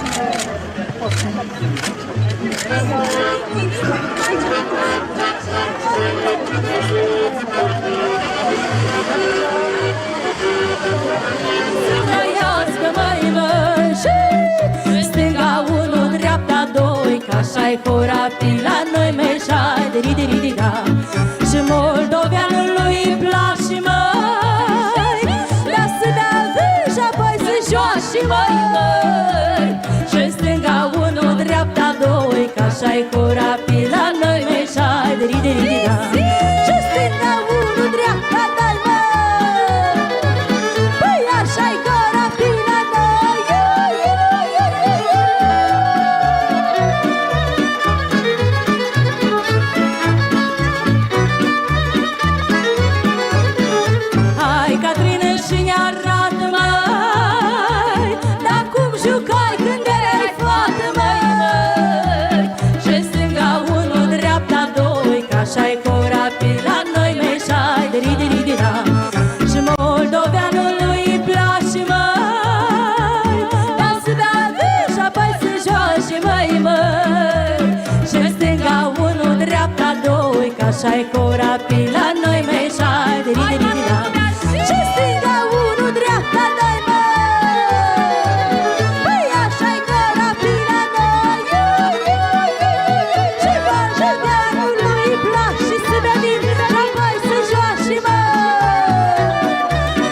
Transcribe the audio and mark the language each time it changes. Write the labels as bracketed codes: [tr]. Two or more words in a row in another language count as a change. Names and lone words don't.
[en] Thank you. [ro] Trăiască, măi, măi, stânga unu, dreapta doi, că așa-i corapii la noi, meșai, diri-diri-dira. Și moldoveanului îi place, măi, dar să dea vânt și apoi să joace, măi, măi. Și stânga unu, dreapta doi, că așa-i corapii la noi, meșai, diri-diri-dira. Și stânga unu, dreapta doi, măi, păi așa-i corapii la noi. Hai, Catrină, și ne arată, măi, dar cum jucai când erai fată, măi, măi. Și stânga unu, dreapta doi, că așa-i corapii la noi, meșai, diri-diri-dira. Și moldoveanului îi place, măi, dar să bea vin și apoi să joace, măi, măi. Și stânga unu, dreapta doi, că așa-i corapii la noi, meșai, diri-diri-dira. Și stânga unu, dreapta doi, măi, păi așa-i corapii la noi. Și moldoveanului îi place să bea vin și apoi să joace, măi.